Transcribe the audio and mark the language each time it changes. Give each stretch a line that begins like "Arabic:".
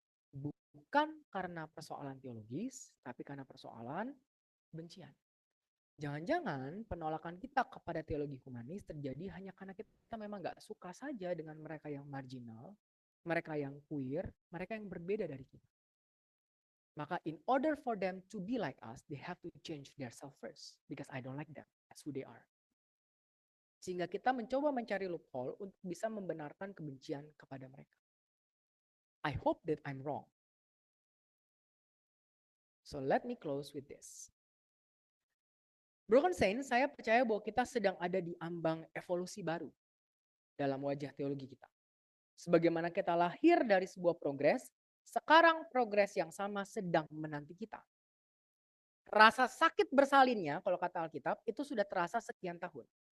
Indonesian: Bukan karena persoalan teologis, tapi karena persoalan kebencian. Jangan-jangan penolakan kita kepada teologi humanis terjadi hanya karena kita memang gak suka saja dengan mereka yang marginal, mereka yang queer, mereka yang berbeda dari kita.
English: Maka in order for them to be like us, they have to change their self first. Because I don't like them as who they are.
Indonesian: Sehingga kita mencoba mencari loophole untuk bisa membenarkan kebencian kepada mereka.
English: I hope that I'm wrong. So let me close with this.
Indonesian: Broken Saints, saya percaya bahwa kita sedang ada di ambang evolusi baru dalam wajah teologi kita. Sebagaimana kita lahir dari sebuah progres, sekarang progres yang sama sedang menanti kita. Rasa sakit bersalinnya, kalau kata Alkitab, itu sudah terasa sekian tahun.